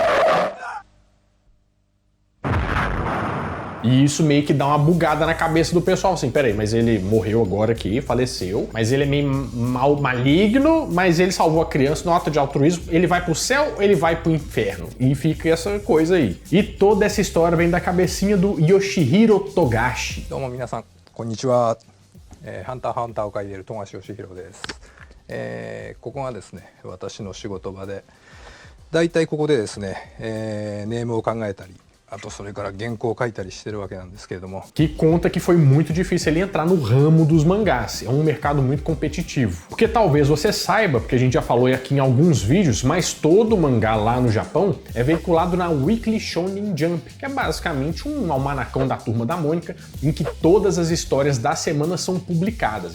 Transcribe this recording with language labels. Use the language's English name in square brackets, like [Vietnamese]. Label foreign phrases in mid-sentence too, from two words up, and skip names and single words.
[Portuguese] E isso meio que dá uma bugada na cabeça do pessoal, assim, peraí, mas ele morreu agora aqui, faleceu, mas ele é meio maligno, mas ele salvou a criança no ato de altruísmo, ele vai pro céu ou ele vai pro inferno? E fica essa coisa aí. E toda essa história vem da cabecinha do Yoshihiro Togashi. [Japanese] どうも皆さんこんにちは、ハンターハンターを描いている富樫義弘です、ここがですね私の仕事場でだいたいここでですね、ネームを考えたり [Portuguese] Que conta que foi muito difícil ele entrar no ramo dos mangás. É um mercado muito competitivo. Porque talvez você saiba, porque a gente já falou aqui em alguns vídeos, mas todo mangá lá no Japão é veiculado na Weekly Shonen Jump, que é basicamente um almanacão da Turma da Mônica, em que todas as histórias da semana são publicadas.